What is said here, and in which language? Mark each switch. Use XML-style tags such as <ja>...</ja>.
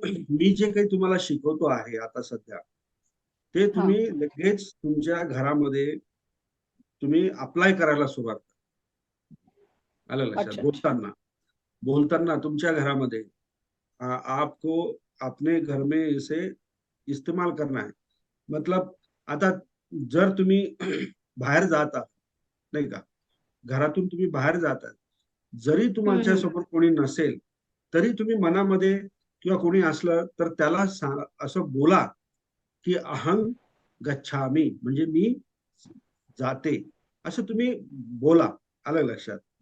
<mr>मी जे काही तुम्हाला शिकवतो आहे आता सध्या, ते तुम्ही लगेच तुमच्या घरामध्ये तुम्ही अप्लाय करायला सुरुवात करा. आलं लक्षात? बोलताना तुमच्या घरामध्ये</mr> <hi>आपको अपने घर में इसे इस्तेमाल करना है.</hi> <mr>मतलब आता जर तुम्ही बाहेर जाता, नाही का, घरातून तुम्ही बाहेर जाता, जरी तुमच्या समोर कोणी नसेल तरी तुम्ही मनामध्ये किंवा कोणी असलं तर त्याला असं बोला की</mr> <sa>अहं गच्छामी,</sa> <mr>म्हणजे मी जाते, असं तुम्ही बोला. आलं लक्षात?</mr>